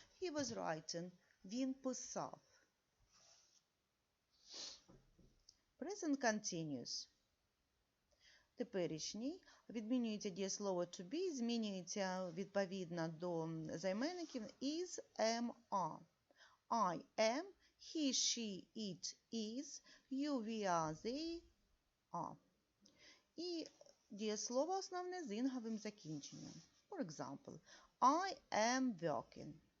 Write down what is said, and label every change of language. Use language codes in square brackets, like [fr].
[en] He was writing. [uk] Він писав. [en] Present continuous. Теперішній. [uk] Відмінюється дієслово to be, змінюється відповідно до займенників is, am, are. [en] I am, he, she, it, is, you, we are, they are. [uk] І дієслово основне з інговим закінченням. [en] For example, I am working.